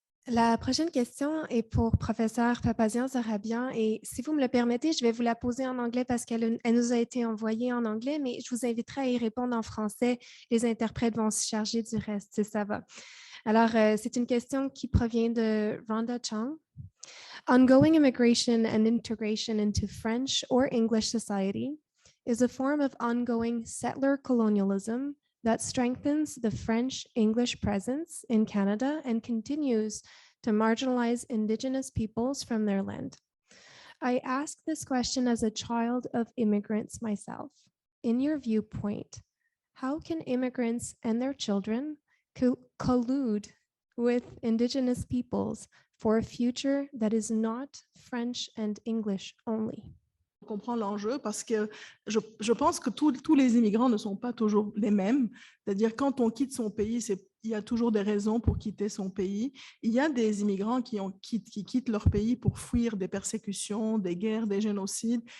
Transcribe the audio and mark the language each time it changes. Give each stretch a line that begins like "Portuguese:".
French: La prochaine question est pour professeur Papazian-Zorabian et si vous me le permettez, je vais vous la poser en anglais parce qu'elle nous a été envoyée en anglais, mais je vous inviterai à y répondre en français. Les interprètes vont se charger du reste, si ça va. Alors, c'est une question qui provient de Rhonda Chang.
English: Ongoing immigration and integration into French or English society is a form of ongoing settler colonialism that strengthens the French-English presence in Canada and continues to marginalize Indigenous peoples from their land. I ask this question as a child of immigrants myself. In your viewpoint, how can immigrants and their children collude with Indigenous peoples for a future that is not French and English only?
French: Je comprends l'enjeu parce que je pense que tous les immigrants ne sont pas toujours les mêmes. C'est-à-dire quand on quitte son pays, il y a toujours des raisons pour quitter son pays. Il y a des immigrants qui quittent leur pays pour fuir des persécutions, des guerres, des génocides.